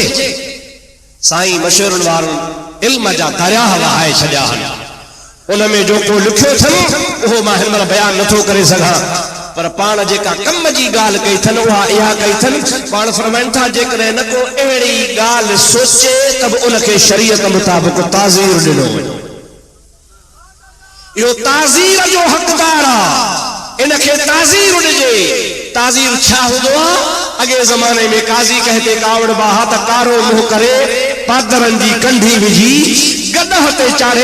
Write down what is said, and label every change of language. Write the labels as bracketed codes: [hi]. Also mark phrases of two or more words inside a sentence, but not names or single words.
[sd] साईं मशहूरनि वारनि इल्म जा दरिया वहाए छॾिया आहिनि। उनमें जो को लिखियो थन वो मां हिन बयान नथो करे सघां पर पाण जेका कम जी गाल कई थन उहा इहा कई थन पाण फरमाइन था जेकॾहिं न को अहिड़ी गाल सोचे तब उनखे शरीयत मुताबिक ताज़ीर ॾिनो वञे इहो ताज़ीर जो हक़दार आहे इनखे ताज़ीर ॾिजे ताज़ीर छा हूंदो आहे अॻे ज़माने में काज़ी कहते कावड़ बाहा त कारो मुंहुं करे पादरनि जी कंढी विझी गदह ते चाढ़े